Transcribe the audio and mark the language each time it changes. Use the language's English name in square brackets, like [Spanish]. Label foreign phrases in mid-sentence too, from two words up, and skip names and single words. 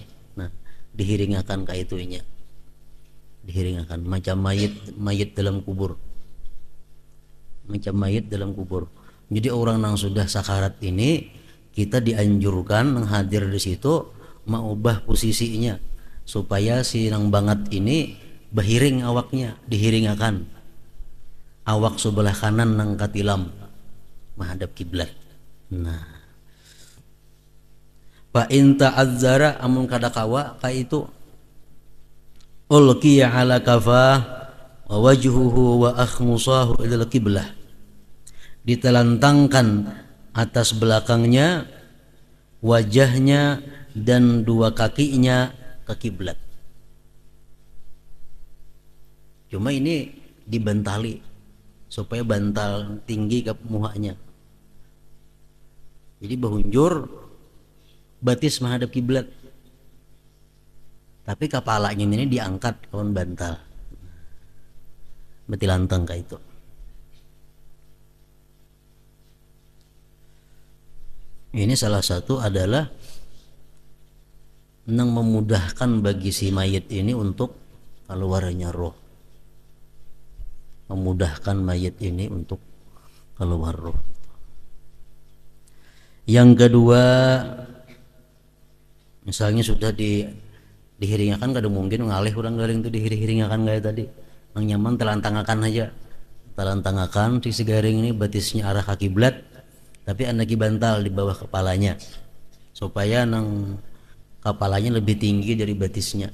[Banjar] Nah, dihiringakan ke itunya, dihiringakan macam mayit dalam kubur, Jadi orang yang sudah sakarat ini, kita dianjurkan hadir di situ, mengubah posisinya supaya si nang banget ini berhiring awaknya, dihiringakan awak sebelah kanan nang katilam menghadap kiblat. Nah, [Arabic] فإن تعذر, [Banjar] amun kada kawa ka itu [Arabic] ألقي على قفاه و وجهه و أخمصاه إلى القبلة, [Banjar] ditelantangkan atas belakangnya, wajahnya dan dua kakinya ke kiblat. Cuma ini dibentali supaya bantal tinggi ke muhanya. Jadi bahunjur batis menghadap kiblat, tapi kepalanya ini diangkat lawan bantal, berarti lantang kayak itu. Ini salah satu adalah nang memudahkan bagi si mayit ini untuk keluarnya roh, memudahkan mayit ini untuk keluar roh. Yang kedua, misalnya sudah dihiringakan, kada mungkin ngalih orang garing itu dihiringakan kayak tadi, nang nyaman telantangakan aja, telantangakan si garing ini batisnya arah ke kiblat, tapi anak bantal di bawah kepalanya supaya nang kepalanya lebih tinggi dari batisnya.